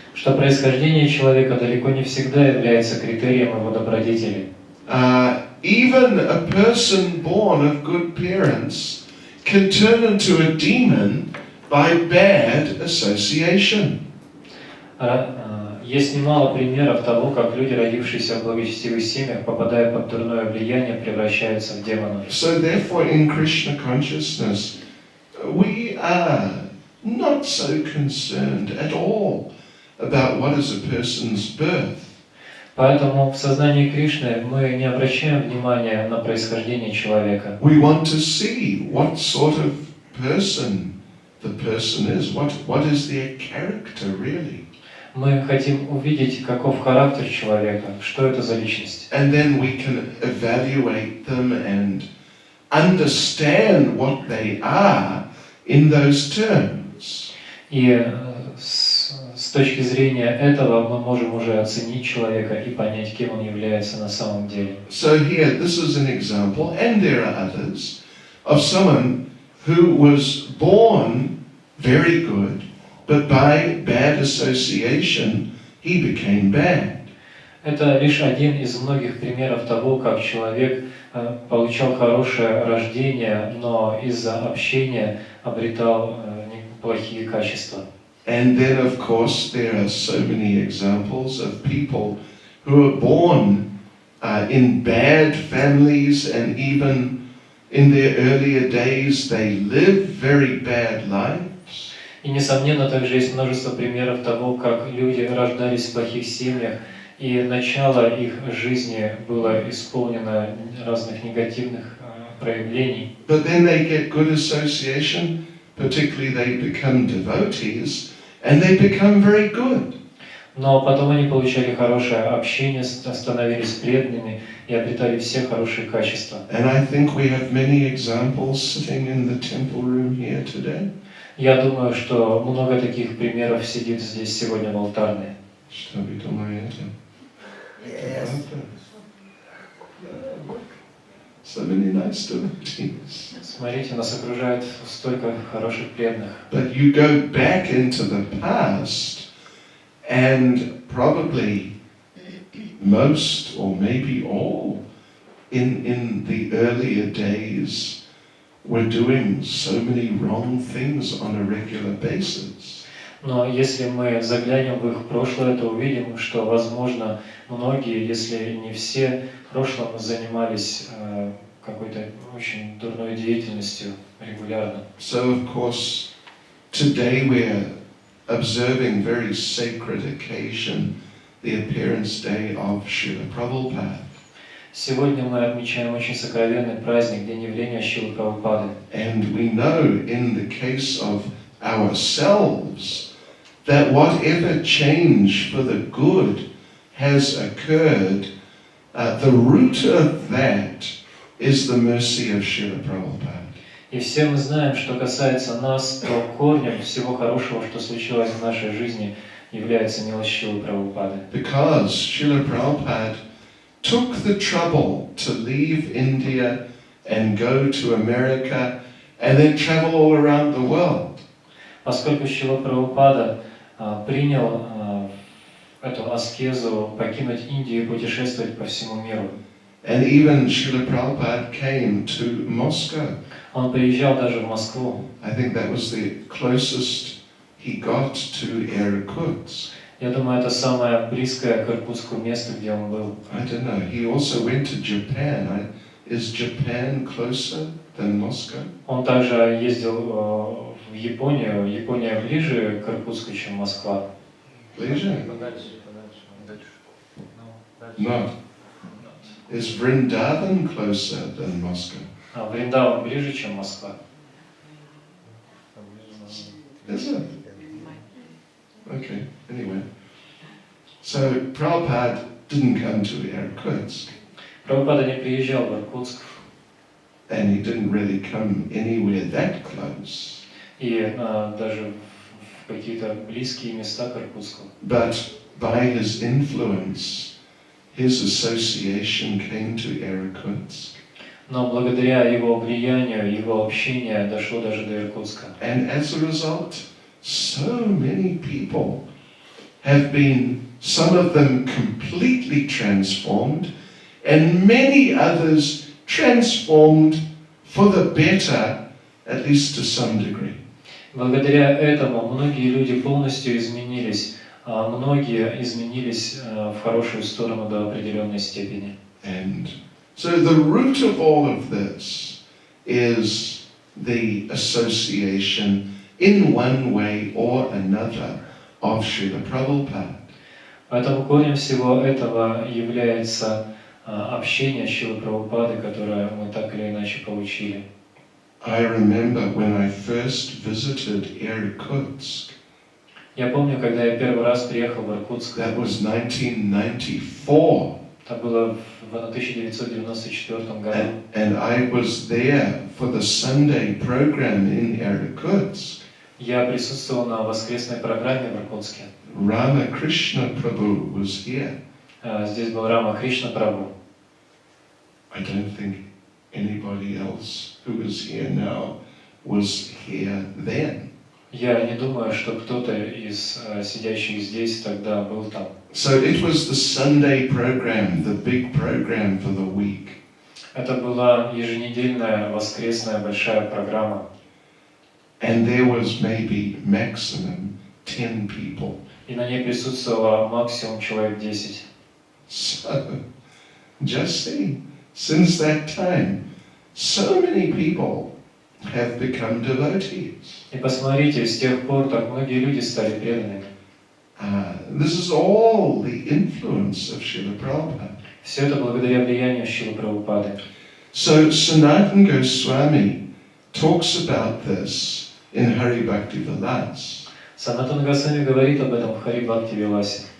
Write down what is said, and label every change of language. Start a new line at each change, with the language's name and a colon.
Russian: что происхождение человека далеко не всегда является критерием его добродетели.
English: Even a person born of good parents can turn into a demon by bad association.
Russian: Есть немало примеров того, как люди, родившиеся в благочестивых семьях, попадая под дурное влияние, превращаются в демонов.
English: So therefore, in Krishna consciousness, we are not so concerned at all about what is a person's birth.
Russian: Поэтому в сознании Кришны мы не обращаем внимания на происхождение человека.
English: We want to see what sort of person the person is. What is their character really?
Russian: Мы хотим увидеть, каков характер человека, что это за личность.
English: And then we can evaluate them and understand what they are in those terms.
Russian: И с точки зрения этого мы можем уже оценить человека и понять, кем он является на самом деле.
English: So here, this is an example, and there are others, of someone who was born very good, but by bad association, he became bad.
Russian: Это лишь один из многих примеров того, как человек получал хорошее рождение, но из-за общения обретал плохие качества.
English: And then, of course, there are so many examples of people who are born in bad families, and even in their earlier days, they live very bad lives.
Russian: И, несомненно, также есть множество примеров того, как люди рождались в плохих семьях, и начало их жизни было исполнено разных негативных проявлений.
English: But then they get good association, particularly they become devotees, and they become very good.
Russian: Но потом они получали хорошее общение, становились преданными и обретали все хорошие качества.
English: And I think we have many examples sitting in the temple room here today.
Russian: Я думаю, что много таких примеров сидит здесь сегодня в алтарной. Что вы думаете?
English: Yes. So many nice devotees.
Russian: Смотрите, нас окружает столько хороших преданных.
English: But you go back into the past, and probably most or maybe all in the earlier days were doing so many wrong things on a regular basis.
Russian: Но если мы заглянем в их прошлое, то увидим, что, возможно, многие, если не все, в прошлом занимались какой-то очень дурной деятельностью регулярно.
English: So, of course, today we're observing very sacred occasion, the appearance day of Srila Prabhupada.
Russian: Сегодня мы отмечаем очень сокровенный праздник, День явления Шрилы Прабхупады.
English: And we know in the case of ourselves that whatever change for the good has occurred, the root of that is the mercy of Srila Prabhupada.
Russian: И все мы знаем, что касается нас, то корнем всего хорошего, что случилось в нашей жизни, является милость Шрилы Прабхупады.
English: Because Srila Prabhupada took the trouble to leave India and go to America and then travel all around the world.
Russian: Поскольку Шрила Прабхупада принял эту аскезу покинуть Индию и путешествовать по всему миру.
English: And even Srila Prabhupada came to Moscow.
Russian: Он приезжал даже в Москву.
English: I think that was the closest he got to Irkutsk.
Russian: Я думаю, это самое близкое к Иркутску место, где он был.
English: I don't know. He also went to Japan. Is Japan closer than Moscow?
Russian: Он также ездил в Японию. Япония ближе к Иркутску, чем Москва. Ближе? Подальше.
English: No. Is Vrindavan closer than Moscow?
Russian: А Вриндаван ближе, чем Москва?
English: Is it? Okay, anyway. So Prabhupada didn't come to Irkutsk,
Russian: Прабхупада не приезжал в Иркутск,
English: and he didn't really come anywhere that close.
Russian: и даже в какие-то близкие места к Иркутску.
English: But by his influence, his association came to Irkutsk.
Russian: Но благодаря его влиянию, его общению дошло даже до Иркутска.
English: And as a result, so many people have been, some of them completely transformed, and many others transformed for the better, at least to some degree.
Russian: Благодаря этому многие люди полностью изменились, а многие изменились в хорошую сторону до определенной степени.
English: And so the root of all of this is the association in one way or another of Srila Prabhupada.
Russian: Поэтому корнем всего этого является общение Шрилы Прабхупады, которое мы так или иначе получили.
English: I remember when I first visited Irkutsk,
Russian: Я помню, когда я первый раз приехал в Иркутск,
English: that was 1994,
Russian: это было в 1994 году,
English: and I was there for the Sunday program in Irkutsk.
Russian: я присутствовал на воскресной программе в Иркутске.
English: Ramakrishna Prabhu was here.
Russian: Здесь был Рама Кришна Прабху.
English: I don't think anybody else who is here now was here then.
Russian: Я не думаю, что кто-то из сидящих здесь тогда был там.
English: So it was the Sunday program, the big program for the week.
Russian: Это была еженедельная воскресная большая программа.
English: And there was maybe maximum 10 people.
Russian: И на ней присутствовало максимум человек 10.
English: So, just see, since that time, so many people have become devotees.
Russian: И посмотрите, с тех пор так многие люди стали преданными.
English: This is all the influence of Srila Prabhupada.
Russian: Все это благодаря влиянию Шрилы Прабхупады.
English: So Sanatana Goswami talks about this in Hari Bhakti Vilas.
Russian: Санатана Госвами говорит об этом в Хари Бхакти Виласе.